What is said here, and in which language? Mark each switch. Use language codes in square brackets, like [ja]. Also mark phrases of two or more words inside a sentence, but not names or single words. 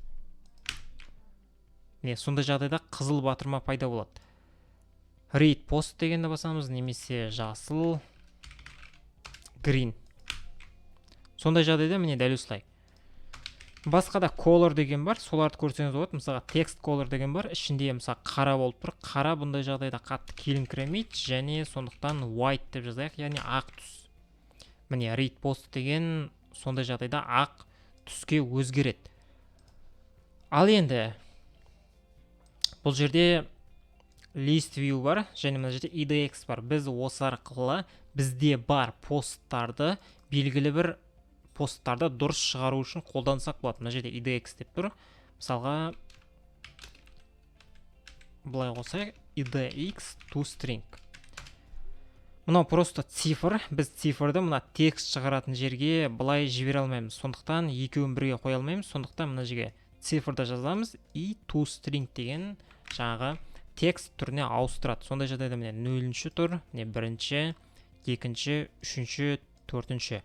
[kk] Міне сондай жағдайда қызыл батырма пайда болады. [en] Read post [kk] дегенді басамыз, немесе жасыл, green. Сондай жағдайда міне дәл осылай. Басқа да color деген бар, соларды көрсеңіз болады. Мысалға [en] text color [kk] деген бар, ішінде мысалға қара болып тұр. Қара бұндай жағдайда қатты келіңкіремейді, және сондықтан white деп жазайық, яғни ақ түс. Міне [en] read post [kk] деген сондай жағдайда ақ түске өзгереді. Ал енді бұл жерде [en] list view [kk] бар, және мына жерде idx бар. Біз осы арқылы бізде бар посттарды, белгілі бір посттарды дұрыс шығару үшін қолдансақ болады. Мына жерде idx деп тұр. Мысалға былай қосайық, [en] idx to string. [kk] Мынау просто цифр. Біз цифрды мына текст шығаратын жерге былай жібере алмаймыз. Сондықтан екеуін бірге қоя алмаймыз. Сондықтан мына жерге цифрды жазамыз, и [en] to string [kk] деген жаңағы текст түріне ауыстырады. Сондай жағдайда міне 0-ші тұр, міне 1-ші, 2-ші, 3-ші, 4-ші.